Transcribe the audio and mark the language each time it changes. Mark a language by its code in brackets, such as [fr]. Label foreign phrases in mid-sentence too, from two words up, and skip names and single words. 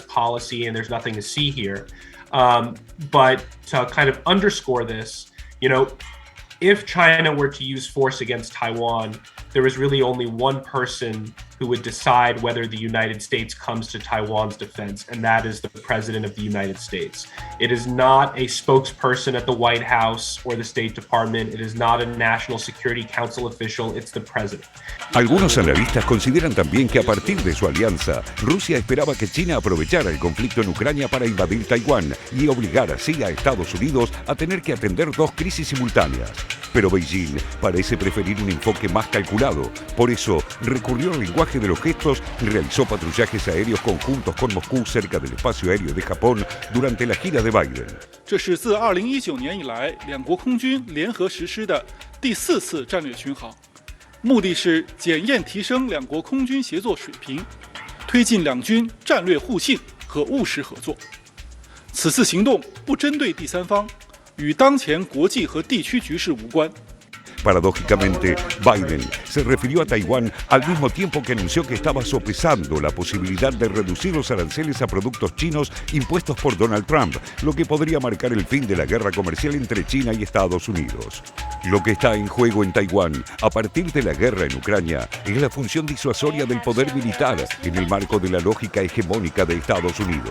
[en] policy and there's nothing to see here. But to kind of underscore this, you know, if China were to use force against Taiwan, there is really only one person who would decide whether the United States comes to Taiwan's defense, and that is the President of the United States. It is not a spokesperson at the White House or the State Department. It is not a National Security Council official. It's the President. [es] Algunos analistas consideran también que a partir de su alianza, Rusia esperaba que China aprovechara el conflicto en Ucrania para invadir Taiwán y obligar así a Estados Unidos a tener que atender dos crisis simultáneas. Pero Beijing parece preferir un enfoque más calculado. Por eso, recurrió al lenguaje de los gestos y realizó patrullajes aéreos conjuntos con Moscú cerca del espacio aéreo de Japón durante la gira de Biden. [zh] 这是自2019年以来，两国空军联合实施的第4次战略巡航。目的是检验提升两国空军协作水平，推进两军战略互信和务实合作。此次行动不针对第三方，与当前国际和地区局势无关。 [es] Paradójicamente, Biden se refirió a Taiwán al mismo tiempo que anunció que estaba sopesando la posibilidad de reducir los aranceles a productos chinos impuestos por Donald Trump, lo que podría marcar el fin de la guerra comercial entre China y Estados Unidos. Lo que está en juego en Taiwán a partir de la guerra en Ucrania es la función disuasoria del poder militar en el marco de la lógica hegemónica de Estados Unidos.